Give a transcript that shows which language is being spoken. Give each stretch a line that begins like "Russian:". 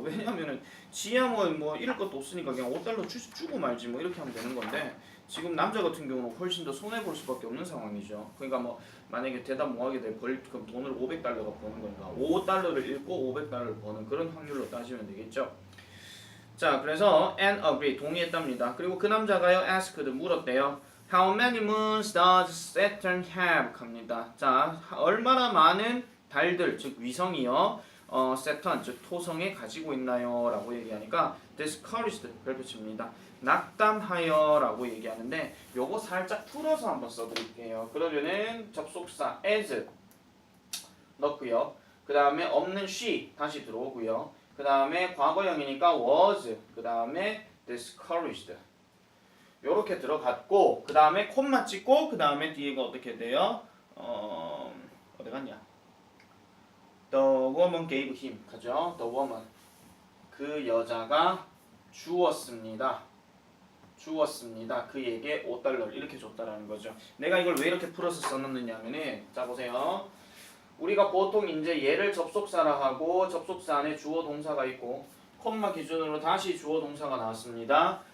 Korean: 왜냐하면은 지야 뭐 이럴 것도 없으니까 그냥 $5 주고 말지 뭐 이렇게 하면 되는 건데 지금 남자 같은 경우는 훨씬 더 손해 볼 수밖에 없는 상황이죠. 그러니까 뭐 만약에 대답 못하게 되면 그럼 돈을 $500가 버는 거니까 $5를 잃고 $500을 버는 그런 확률로 따지면 되겠죠. 자, 그래서
English: and agree
Korean: 동의했답니다. 그리고 그 남자가요 asked 물었대요.
English: How many moons does Saturn have?
Korean: 합니다. 자, 얼마나 많은 달들, 즉 위성이요, Saturn, 즉 토성에 가지고 있나요? 라고 얘기하니까 discouraged 별표칩니다. 낙담하여라고 얘기하는데 요거 살짝 풀어서 한번 써드릴게요. 그러면은 접속사 as 넣고요. 그 다음에 없는 she 다시 들어오고요. 그 다음에 과거형이니까 was, 그 다음에 discouraged 요렇게 들어갔고 그 다음에 콤마 찍고 그 다음에 뒤에가 어떻게 돼요? 어디 갔냐?
English: The woman gave him
Korean: 가죠?
English: The woman
Korean: 그 여자가 주었습니다. 그에게 $5 이렇게 줬다라는 거죠. 내가 이걸 왜 이렇게 풀어서 써놨느냐면은 자 보세요. 우리가 보통 이제 얘를 접속사라 하고 접속사 안에 주어 동사가 있고 콤마 기준으로 다시 주어 동사가 나왔습니다.